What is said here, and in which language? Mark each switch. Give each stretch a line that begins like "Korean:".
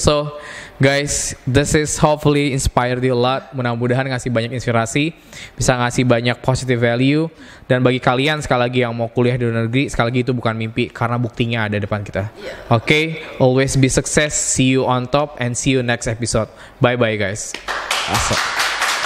English: So, guys, this is hopefully inspired you a lot.
Indonesian: Mudah-mudahan ngasih banyak inspirasi, bisa ngasih banyak
English: positive value.
Indonesian: Dan bagi kalian sekali lagi yang mau kuliah di luar negeri, sekali lagi itu bukan mimpi karena buktinya ada depan kita.
English: Okay, always be success. See you on top and see you next episode. Bye bye guys. Awesome.